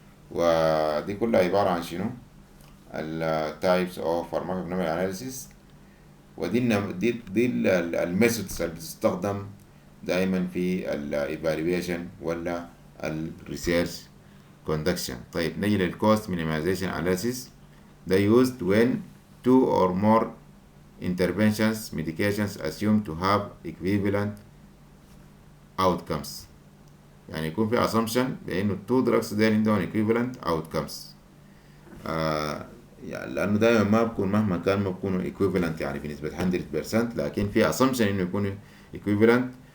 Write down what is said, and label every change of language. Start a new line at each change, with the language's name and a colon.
Arabic: ودي كلها عبارة عن شنو؟ ال
English: types of pharmacoeconomic analysis.
Arabic: ودي دي الميثودز اللي بتستخدم دائما في ال evaluation ولا ال research conduction. طيب نيجي لل
English: cost minimization analysis. They used when two or more interventions medications assumed to have equivalent outcomes.
Arabic: يعني يكون في assumption بأنه two drugs دول عندهم
English: equivalent outcomes.
Arabic: يعني لأنه دائما ما بكون مهما كان ما بكونوا equivalent يعني بنسبة 100%، لكن في assumption إنه يكونوا equivalent.